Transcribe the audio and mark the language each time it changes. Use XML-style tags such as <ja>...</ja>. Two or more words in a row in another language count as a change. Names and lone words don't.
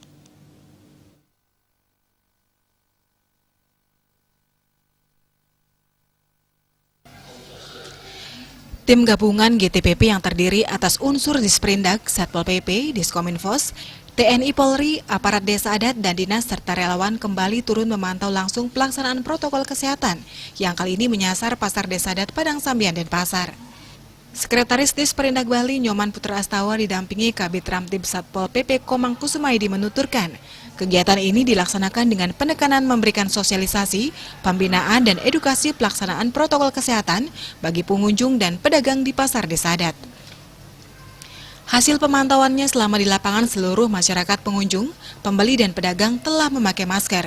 <id>Tim gabungan GTPP yang terdiri atas unsur Disperindak, Satpol PP, Diskominfos, TNI Polri, aparat desa adat, dan dinas serta relawan kembali turun memantau langsung pelaksanaan protokol kesehatan yang kali ini menyasar pasar desa adat Padang Sambian dan Pasar. Sekretaris Disperindak Bali Nyoman Putra Astawa didampingi Kabid Ramtib Satpol PP Komang Kusumaidi menuturkan, kegiatan ini dilaksanakan dengan penekanan memberikan sosialisasi, pembinaan dan edukasi pelaksanaan protokol kesehatan bagi pengunjung dan pedagang di pasar desa adat. Hasil pemantauannya selama di lapangan seluruh masyarakat pengunjung, pembeli dan pedagang telah memakai masker.</id>